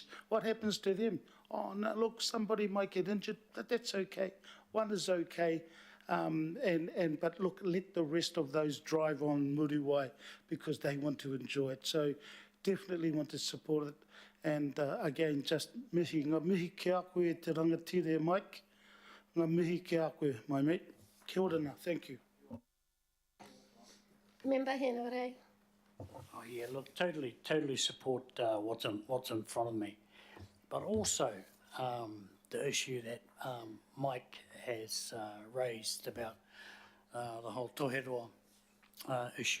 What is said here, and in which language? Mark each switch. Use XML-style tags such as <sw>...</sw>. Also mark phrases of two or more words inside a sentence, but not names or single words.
<en>What happens to them? Oh, no, look, somebody might get injured, but that's okay. One is okay. But look, let the rest of those drive on Muriwai because they want to enjoy it. So definitely want to support it. And again, just</en> <mi>mihi, ngā mihi ki a koe te rangatira Mike. Ngā mihi ki a koe,</mi> <en>my mate.</en> <mi>Kia ora nā,</mi> <en>thank you. Member Henare. Oh yeah, look, totally support what's in front of me, but also the issue that Mike has raised about the whole toheroa issue.</en>